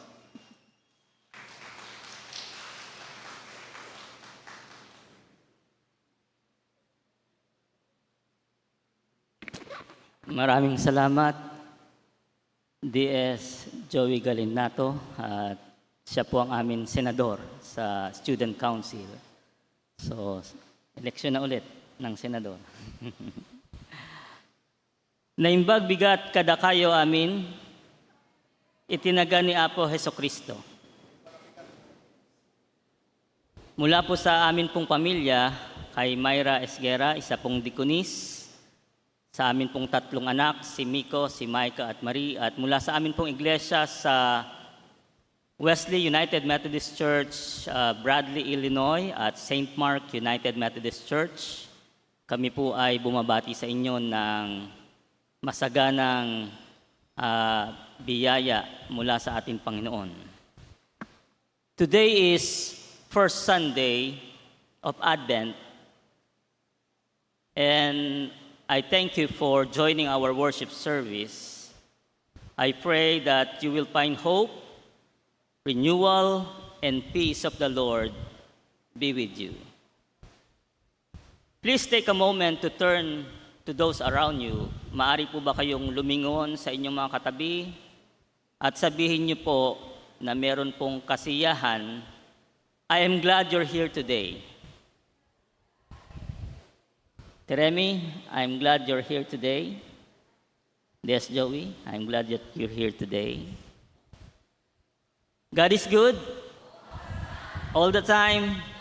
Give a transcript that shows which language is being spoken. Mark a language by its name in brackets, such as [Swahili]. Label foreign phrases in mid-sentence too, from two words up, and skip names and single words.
[Filipino] Maraming salamat, DS Joey Galinato, at siya po ang aming senador sa Student Council. So, eleksyon na ulit ng senador. [Iloko] Naimbag bigat kada kayo amin, itinaga ni Apo Hesukristo. [Filipino] Mula po sa amin pong pamilya, kay Myra Esguerra, isa pong dikonis, sa amin pong tatlong anak, si Miko, si Micah at Marie, at mula sa amin pong iglesia sa Wesley United Methodist Church, Bradley, Illinois, at St. Mark United Methodist Church, kami po ay bumabati sa inyo ng masaganang biyaya mula sa ating Panginoon. [English] Today is first Sunday of Advent, and I thank you for joining our worship service. I pray that you will find hope, renewal, and peace of the Lord be with you. Please take a moment to turn to those around you. [Filipino] Maari po ba kayong lumingon sa inyong mga katabi at sabihin niyo po na meron pong kasiyahan, [English] I am glad you're here today. Teremi, I'm glad you're here today. Yes, Joey, I'm glad that you're here today. God is good all the time.